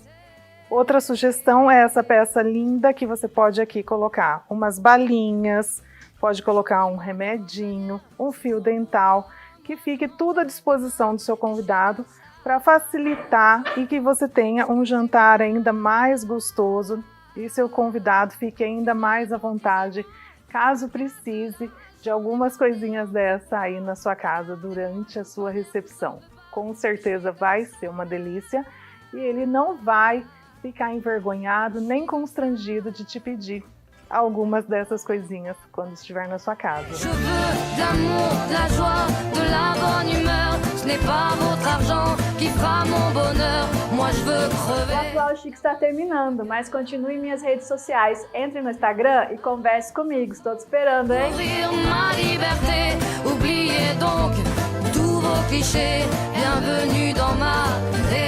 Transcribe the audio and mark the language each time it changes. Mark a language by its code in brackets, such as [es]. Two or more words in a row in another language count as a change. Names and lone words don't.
[pt] Outra sugestão é essa peça linda que você pode aqui colocar umas balinhas, pode colocar um remedinho, um fio dental, que fique tudo à disposição do seu convidado para facilitar e que você tenha um jantar ainda mais gostoso e seu convidado fique ainda mais à vontade, caso precise de algumas coisinhas dessa aí na sua casa durante a sua recepção. Com certeza vai ser uma delícia e ele não vai ficar envergonhado nem constrangido de te pedir algumas dessas coisinhas quando estiver na sua casa. [fr] Je veux de l'amour, de la joie, de la bonne humeur. Ce n'est pas votre argent qui fera mon bonheur. Moi je veux crever. [pt] O Atual Chique está terminando, mas continue em minhas redes sociais. Entre no Instagram e converse comigo. Estou te esperando, hein? [fr] Ouvrir ma liberté, oubliez donc tous vos clichés. Bienvenue dans ma